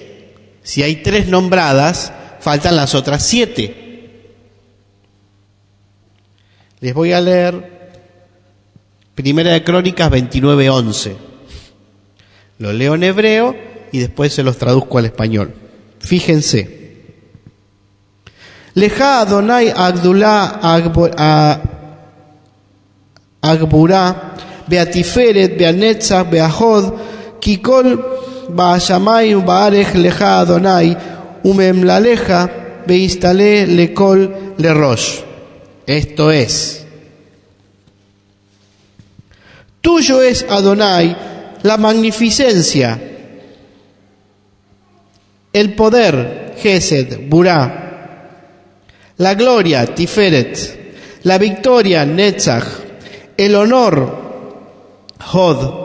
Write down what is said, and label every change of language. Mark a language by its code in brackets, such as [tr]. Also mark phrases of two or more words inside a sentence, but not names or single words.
[es] Si hay 3 nombradas, faltan las otras 7. Les voy a leer Primera de Crónicas 29:11. Lo leo en hebreo y después se los traduzco al español. Fíjense. [he] לך אדני הגדלה והגבורה והתפארת והנצח וההוד כי כל בשמים ובארץ לך אדני הממלכה והמתנשא לכל לראש. [es] Esto es: tuyo es, Adonai, la magnificencia, el poder, Gesed, Burá, la gloria, Tiferet, la victoria, Netzach, el honor, Hod.